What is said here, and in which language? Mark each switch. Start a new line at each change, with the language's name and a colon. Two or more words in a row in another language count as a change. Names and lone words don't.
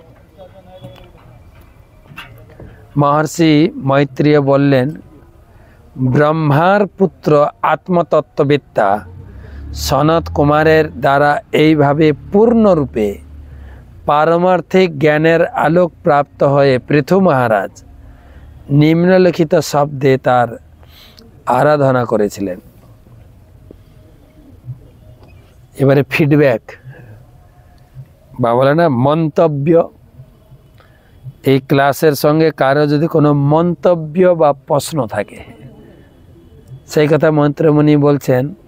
Bangla: মহর্ষি মৈত্রেয় বলেন, ব্রহ্মার পুত্র আত্মতত্ত্ববেত্তা সনৎ কুমারের দ্বারা এইভাবে পূর্ণরূপে পারমার্থিক জ্ঞানের আলোক প্রাপ্ত হয়ে পৃথু মহারাজ নিম্নলিখিত শব্দে তাঁর আরাধনা করেছিলেন। এবারে ফিডব্যাক বা বলে না মন্তব্য, এই ক্লাসের সঙ্গে কারো যদি কোনো মন্তব্য বা প্রশ্ন থাকে, সেই কথা মন্ত্রমুনি বলছেন।